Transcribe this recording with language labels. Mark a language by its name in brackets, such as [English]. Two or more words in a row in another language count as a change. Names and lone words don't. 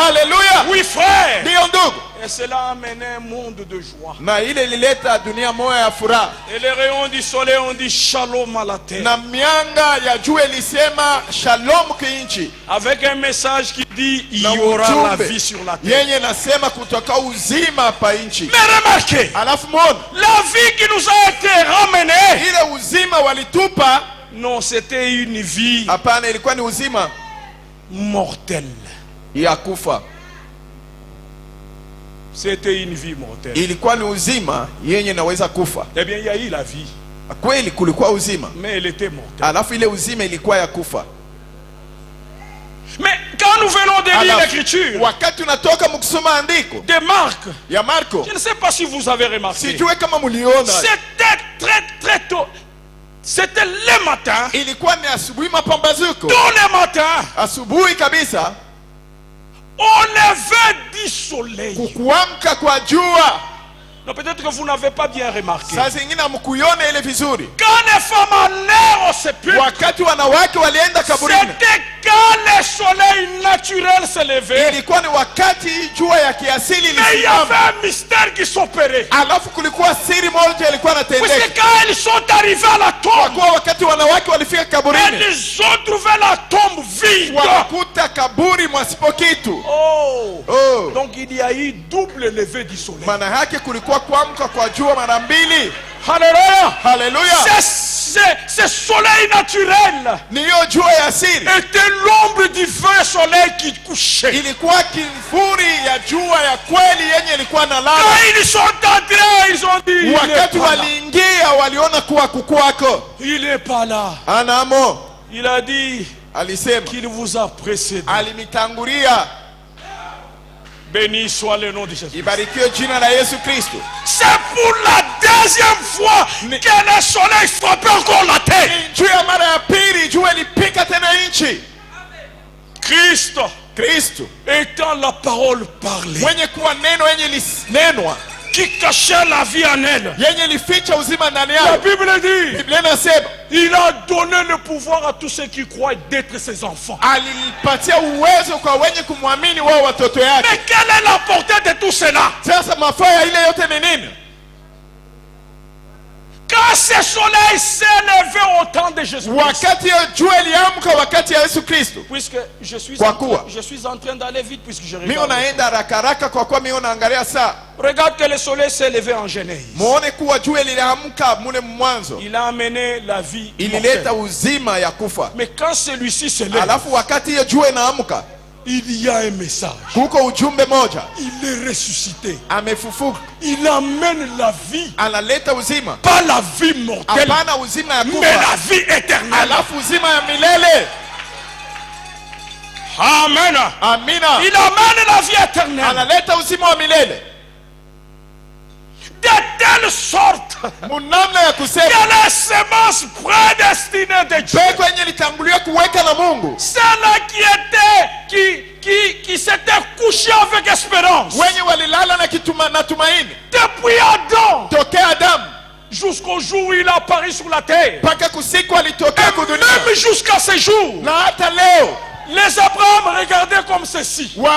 [French] Hallelujah. Oui frère. [Swahili] Ndio ndugu. [French] Et cela a amené un monde de joie. [Swahili] Na ile ilileta dunia moja ya furaha. [French] Et les rayons du soleil ont dit shalom à la terre. [Swahili] Na mianga ya jua ilisema shalom kinchi. [French] Avec un message qui dit il y aura la vie sur la terre. [Swahili] Yenye nasema kutoka uzima pa nchi. [French] Mais remarquez. [Swahili] Alafu muone. [French] La vie qui nous a été ramenée. [Swahili] Ile uzima walitupa. [French] Non, c'était une vie. [Swahili] Hapana, ilikuwa ni uzima [French] mortelle. [Swahili] Ya kufa. [French] C'était une vie mortelle. [Swahili] Ilikuwa ni uzima yenye naweza kufa. [French] Eh bien, il y a eu la vie. [Swahili] Kweli kulikuwa uzima. [French] Mais elle était mortelle. [Swahili] Alafu ile uzima ilikuwa ya kufa. [French] Mais quand nous venons de lire l'écriture, [Swahili] wakati unatoka mkusoma andiko [French] de Marc, [Swahili] ya Marko, [French] je ne sais pas si vous avez remarqué. [Swahili] Sijue kama muliona. [French] C'était très tôt. C'était le matin. [Swahili] Ilikuwa ni asubuhi mapambazuko. [French] Tôt le matin. [Swahili] Asubuhi kabisa. [French] Au lever du soleil. [Swahili] Kukuamka kwa jua. [French] Non, peut-être que vous n'avez pas bien remarqué. [Swahili] Saa zingine hamkuiona ile vizuri. [French] Quand les femmes allaient au sépulcre, [Swahili] wakati wanawake walienda kaburini, [French] c'était quand le soleil naturel se levait. [Swahili] Ilikuwa ni wakati jua ya kiasili ilisimama. [French] Mais il y avait un mystère qui s'opérait. [Swahili] Alafu kulikuwa siri moja ilikuwa inatendeka. [French] Parce que quand ils sont arrivés à la tombe, [Swahili] kwa wakati wanawake walifika kaburini, [French] ils ont trouvé la tombe vide. [Swahili] Wakakuta kaburi mwasipo kitu. Oh. [French] Donc il y a eu double lever du soleil. [Swahili] Maana yake kulikuwa kuamka kwa jua mara mbili. [French] Alléluia. Hallelujah. Ce soleil naturel était l'ombre du vrai soleil qui couchait. [Swahili] Ilikuwa kivuli ya jua ya kweli yenye ilikuwa inalala. [French] Quand ils sont entrés, ils ont dit, [Swahili] wakati waliingia waliona kuwa kukwako. [French] Il n'est pas là. [Swahili] Anamo. [French] Il a dit [Swahili] alisema [French] qu'il vous a précédé. [Swahili] Alimitangulia. [French] Béni soit le nom de Jésus. [Swahili] Ibarikiwe jina la Yesu Kristo. [French] C'est pour la deuxième fois que le soleil frappe encore la terre. [Swahili] Juu ya mara ya pili jua lipika tena nchi. Kristo [French] étant la parole parlée, [Swahili] mwenye kuwa neno yenye linenwa, [French] qui cachait la vie en elle. [Swahili] Yenye lificha uzima ndani yake. [French] La Bible dit, [Swahili] Biblia inasema, [French] il a donné le pouvoir à tous ceux qui croient d'être ses enfants. [Swahili] Alipatia uwezo kwa wenye kumwamini wao watoto yake. [French] Mais quelle est la portée de tout cela? [Swahili] Sasa mafaa ya ile yote ni nini? [French] Quand ce soleil s'est levé au temps de Jésus, [Swahili] wakati jua liamka wakati ya Yesu Kristo, [French] puisque je suis en train d'aller vite puisque je regarde. [Swahili] Mimi naenda haraka haraka kwa kuwa mimi naangalia saa. [French] Regarde que le soleil s'est levé en Genèse. [Swahili] Muone kuwa jua liliamka mule mwanzo. [French] Il a amené la vie. [Swahili] Ilileta uzima ya kufa. [French] Mais quand celui-ci se lève, [Swahili] alafu wakati hiyo jua inaamka, [French] il y a un message. [Swahili] Kuko ujumbe moja. [French] Il est ressuscité. [Swahili] Amefufuka. [French] Il amène la vie. [Swahili] Analeta uzima. [French] Pas la vie mortelle. [Swahili] Hapana uzima ya kufa. [French] Mais la vie éternelle. [Swahili] Alafu uzima ya milele. [French] Amen. [Swahili] Amina. [French] Il amène la vie éternelle. [Swahili] Analeta uzima wa milele. [French] De telle sorte [Swahili] munamna ya kusema [French] que la semence prédestinée de Dieu, celle qui s'était couché avec espérance depuis Adam jusqu'au jour où il apparaît sur la terre, et même jusqu'à ce jour, les Abraham regardaient comme ceci.